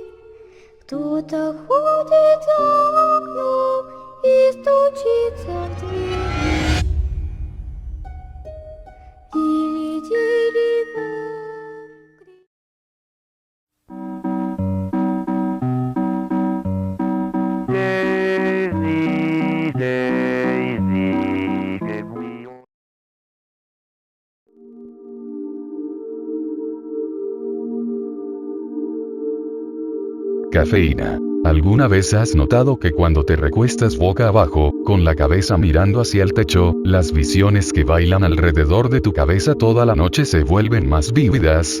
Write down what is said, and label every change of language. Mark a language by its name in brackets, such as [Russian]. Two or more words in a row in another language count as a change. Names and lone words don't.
[Russian] Кто-то ходит за окном и стучится в дверь. Или дерево. [Spanish] Daisy, Daisy, que muy... Cafeína. ¿Alguna vez has notado que cuando te recuestas boca abajo, con la cabeza mirando hacia el techo, las visiones que bailan alrededor de tu cabeza toda la noche se vuelven más vívidas?